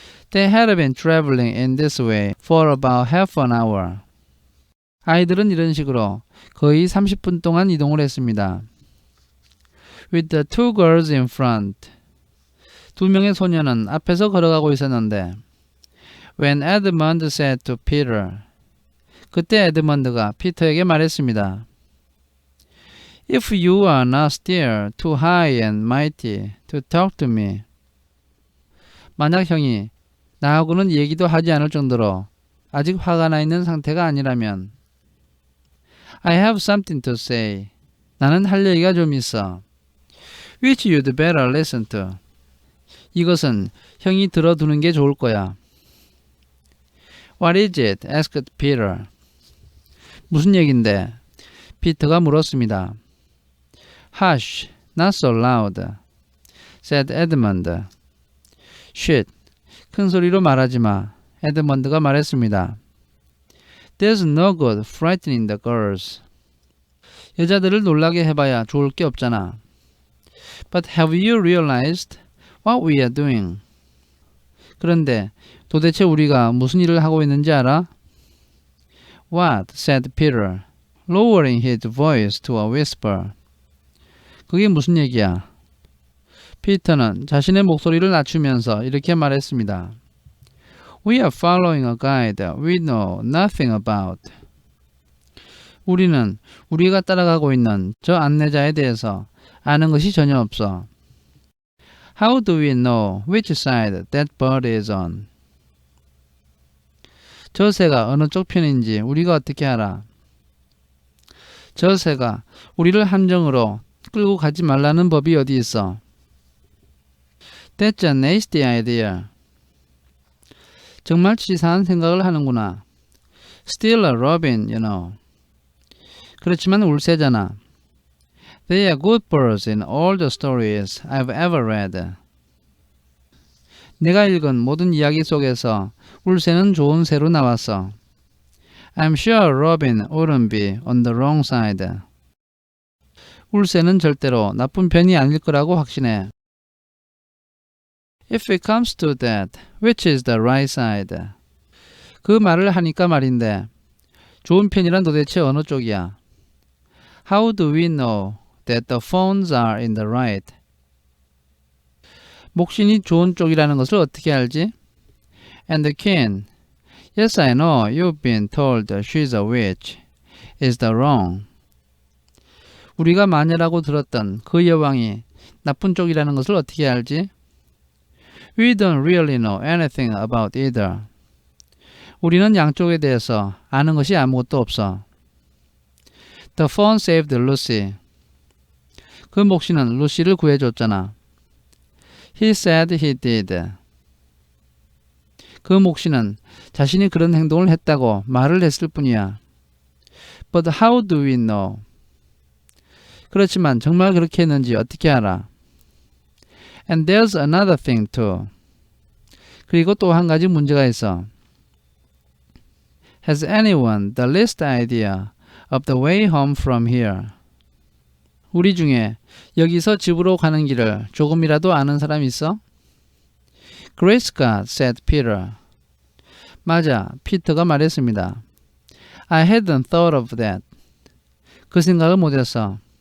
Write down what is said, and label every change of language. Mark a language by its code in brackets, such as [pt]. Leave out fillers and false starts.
[en] They had been traveling in this way for about half an hour. [ko] 아이들은 이런 식으로 거의 30분 동안 이동을 했습니다. [en] With the two girls in front. [ko] 두 명의 소녀는 앞에서 걸어가고 있었는데 [en] When Edmund said to Peter. [ko] 그때 에드먼드가 피터에게 말했습니다. [en] If you are not still too high and mighty to talk to me. [ko] 만약 형이 나하고는 얘기도 하지 않을 정도로 아직 화가 나 있는 상태가 아니라면 [en] I have something to say. [ko] 나는 할 얘기가 좀 있어. [en] Which you'd better listen to. [ko] 이것은 형이 들어두는 게 좋을 거야. [en] What is it? asked Peter. [ko] 무슨 얘긴데? 피터가 물었습니다. [en] Hush, not so loud, said Edmund. [ko] Shit, 큰 소리로 말하지 마. 에드먼드가 말했습니다. [en] There's no good frightening the girls. [ko] 여자들을 놀라게 해봐야 좋을 게 없잖아. [en] But have you realized what we are doing? [ko] 그런데 도대체 우리가 무슨 일을 하고 있는지 알아? [en] What? said Peter, lowering his voice to a whisper. [ko] 그게 무슨 얘기야? 피터는 자신의 목소리를 낮추면서 이렇게 말했습니다. [en] We are following a guide we know nothing about. [ko] 우리는 우리가 따라가고 있는 저 안내자에 대해서 아는 것이 전혀 없어. [en] How do we know which side that bird is on? [ko] 저 새가 어느 쪽 편인지 우리가 어떻게 알아? 저 새가 우리를 함정으로 끌고 가지 말라는 법이 어디 있어? [en] That's a nasty idea. [ko] 정말 치사한 생각을 하는구나. [en] Still a robin, you know. [ko] 그렇지만 울새잖아. [en] They are good birds in all the stories I've ever read. [ko] 내가 읽은 모든 이야기 속에서 울새는 좋은 새로 나왔어. [en] I'm sure Robin wouldn't be on the wrong side. [ko] 울새는 절대로 나쁜 편이 아닐 거라고 확신해. [en] If it comes to that, which is the right side? [ko] 그 말을 하니까 말인데 좋은 편이란 도대체 어느 쪽이야? [en] How do we know that the phones are in the right? [ko] 목신이 좋은 쪽이라는 것을 어떻게 알지? [en] And the king, yes I know you've been told she's a witch, is the wrong. [ko] 우리가 마녀라고 들었던 그 여왕이 나쁜 쪽이라는 것을 어떻게 알지? [en] We don't really know anything about either. [ko] 우리는 양쪽에 대해서 아는 것이 아무것도 없어. [en] The phone saved Lucy. [ko] 그 목신은 루시를 구해줬잖아. [en] He said he did. [ko] 그 목신은 자신이 그런 행동을 했다고 말을 했을 뿐이야. [en] But how do we know? [ko] 그렇지만 정말 그렇게 했는지 어떻게 알아? [en] And there's another thing too. [ko] 그리고 또 한 가지 문제가 있어. [en] Has anyone the least idea of the way home from here? [ko] 우리 중에 여기서 집으로 가는 길을 조금이라도 아는 사람 있어? [en] Great Scott, said Peter. [ko] 맞아, 피터가 말했습니다. [en] I hadn't thought of that. [ko] 그 생각을 못했어.